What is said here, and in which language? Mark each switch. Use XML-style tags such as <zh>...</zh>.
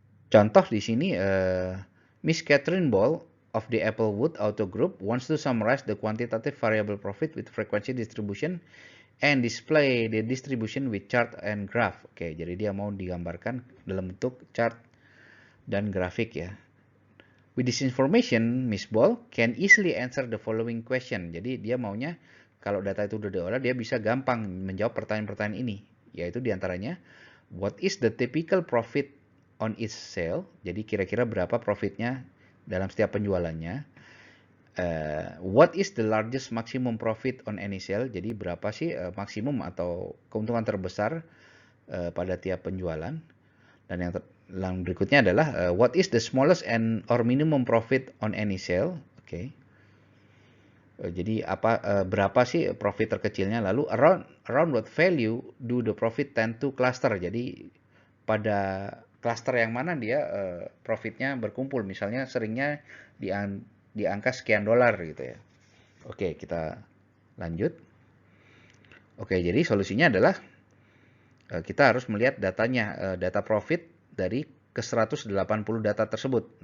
<id>Contoh di sini,</id> <en>Miss Catherine Ball of the Applewood Auto Group wants to summarize the quantitative variable profit with frequency distribution and display the distribution with chart and graph.</en> <id>Oke, jadi dia mau digambarkan dalam bentuk chart dan grafik ya.</id> <en>With this information, Miss Ball can easily answer the following question.</en> <id>Jadi dia maunya kalau data itu udah diolah, dia bisa gampang menjawab pertanyaan-pertanyaan ini. Yaitu diantaranya,</id> <en>what is the typical profit on each sale?</en> <id>Jadi kira-kira berapa profitnya dalam setiap penjualannya.</id> <en>What is the largest maximum profit on any sale?</en> <id>Jadi berapa sih maksimum atau keuntungan terbesar pada tiap penjualan? Dan yang berikutnya adalah</id> <en>what is the smallest and or minimum profit on any sale? Oke.</en> <id>Jadi berapa sih profit terkecilnya?</id> <en>Lalu around what value do the profit tend to cluster?</en> <id>Jadi pada cluster yang mana dia profitnya berkumpul? Misalnya seringnya di angka sekian dolar gitu ya. Oke, kita lanjut. Oke, jadi solusinya adalah kita harus melihat datanya, data profit dari ke 180 data tersebut.</id>